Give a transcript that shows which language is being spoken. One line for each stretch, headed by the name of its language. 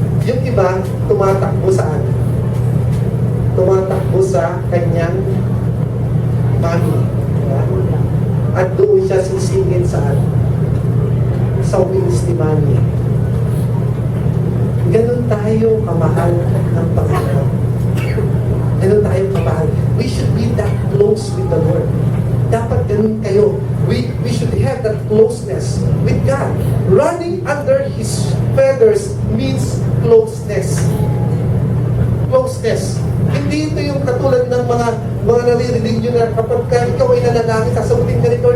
Filipino: Yung iba, tumatakbo saan? Tumatakbo sa kanyang mami. Diba? At doon siya sisingin saan? Sa wings ni mami. Ganon tayo kamahal ng Panginoon. Ganon tayo kamahal.
English: We should be that close with the Lord.
Filipino: Dapat ganun kayo.
English: We should have that closeness with God. Running under His feathers means closeness. Closeness.
Filipino: Hindi ito yung katulad ng mga naririnig nyo na kapag ikaw ay nanalangin, sasagutin ka nito.